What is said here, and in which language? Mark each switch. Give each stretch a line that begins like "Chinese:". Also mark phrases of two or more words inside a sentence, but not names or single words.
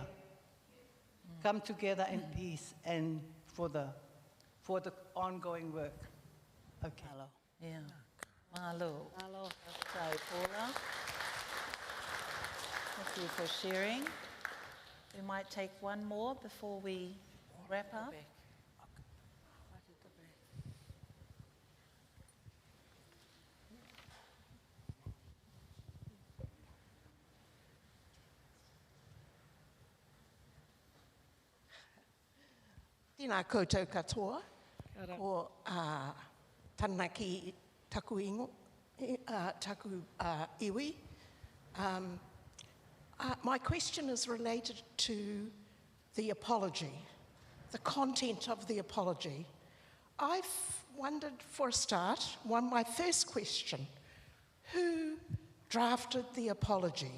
English: Come together in peace and for the ongoing work. Okay. Hello. Yeah.
Hawaiian: Mahalo. Mahalo.
English: Sorry, Paula. Thank you for sharing. We might take one more before we wrap up.
Māori: Tēnā koutou katoa, ko tana ki taku ingo, taku iwi.
English: My question is related to the apology, the content of the apology. I've wondered for a start, my first question, who drafted the apology?